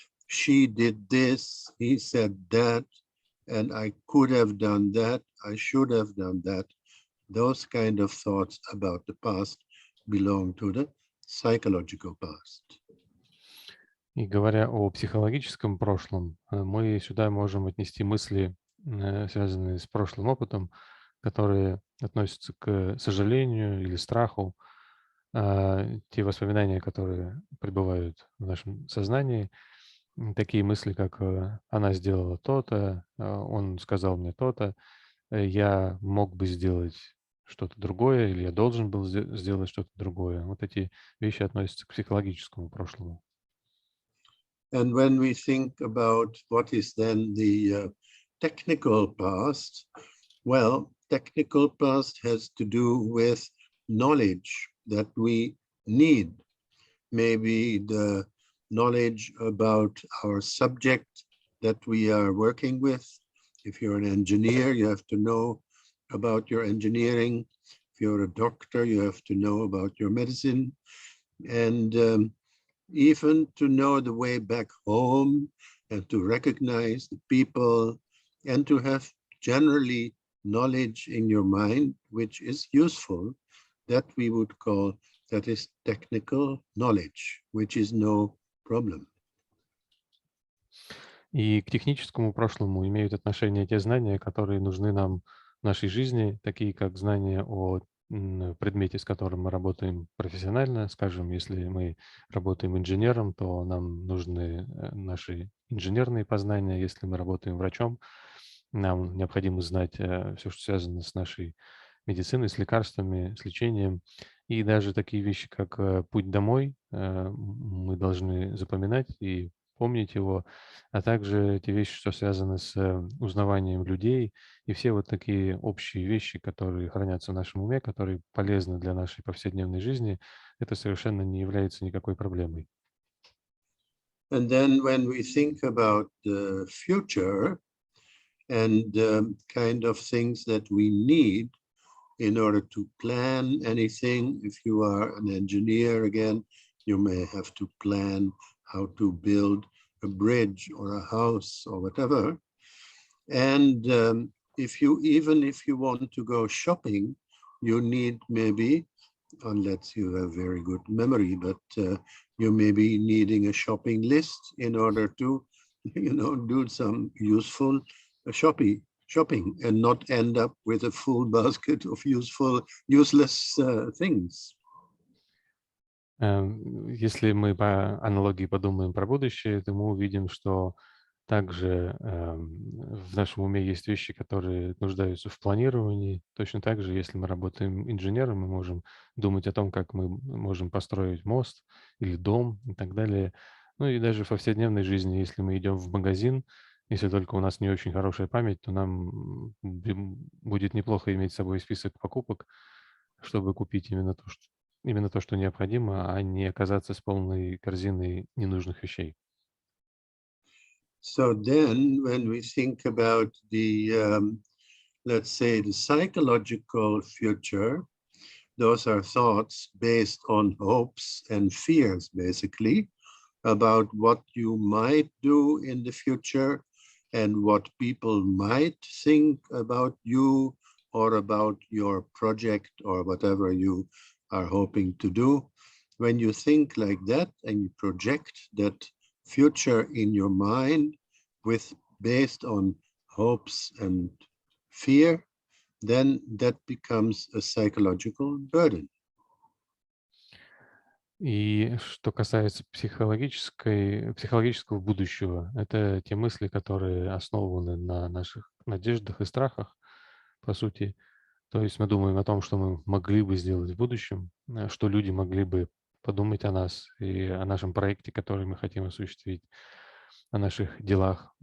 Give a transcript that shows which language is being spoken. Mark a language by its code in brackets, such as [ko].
[en] she did this, he said that, and I could have done that, I should have done that. Those kind of thoughts about the past belong to the psychological past. [ru] И говоря о психологическом прошлом, мы сюда можем отнести мысли, связанные с прошлым опытом, которые относятся к сожалению или страху, те воспоминания, которые пребывают в нашем сознании, такие мысли, как «она сделала то-то», «он сказал мне то-то», «я мог бы сделать что-то другое» или «я должен был сделать что-то другое». Вот эти вещи относятся к психологическому прошлому. [en] And when we think about what is then the technical past, well, technical past has to do with knowledge that we need. Maybe the knowledge about our subject that we are working with. If you're an engineer, you have to know about your engineering. If you're a doctor, you have to know about your medicine. And even to know the way back home and to recognize the people and to have generally knowledge in your mind, which is useful, that we would call, that is technical knowledge, which is no problem. [ru] И к техническому прошлому имеют отношение те знания, которые нужны нам в нашей жизни, такие как знания о предмете, с которым мы работаем профессионально. Скажем, если мы работаем инженером, то нам нужны наши инженерные познания. Если мы работаем врачом, нам необходимо знать все, что связано с нашей медициной, с лекарствами, с лечением. И даже такие вещи, как путь домой, мы должны запоминать и помнить его, а также те вещи, что связаны с узнаванием людей, и все вот такие общие вещи, которые хранятся в нашем уме, которые полезны для нашей повседневной жизни, это совершенно не является никакой проблемой. [en] And then when we think about the future and kind of things that we need in order to plan anything, if you are an engineer again, you may have to plan how to build a bridge or a house or whatever. And even if you want to go shopping, you need maybe, unless you have very good memory, but you may be needing a shopping list in order to, do some useful shopping and not end up with a full basket of useless things. [ru] Если мы по аналогии подумаем про будущее, то мы увидим, что также в нашем уме есть вещи, которые нуждаются в планировании. Точно так же, если мы работаем инженером, мы можем думать о том, как мы можем построить мост или дом и так далее. Ну и даже в повседневной жизни, если мы идем в магазин, если только у нас не очень хорошая память, то нам будет неплохо иметь с собой список покупок, чтобы купить именно то, что необходимо, а не оказаться с полной корзиной ненужных вещей. [en] So then when we think about the, let's say, the psychological future, those are thoughts based on hopes and fears, basically, about what you might do in the future and what people might think about you or about your project or whatever you are hoping to do. When you think like that and you project that future in your mind based on hopes and fear, then that becomes a psychological burden. [ru] И что касается психологического будущего, это те мысли, которые основаны на наших надеждах и страхах, по сути. То есть мы думаем о том, что мы могли бы сделать в будущем, что люди могли бы подумать о нас и о нашем проекте, который мы хотим осуществить, о наших делах.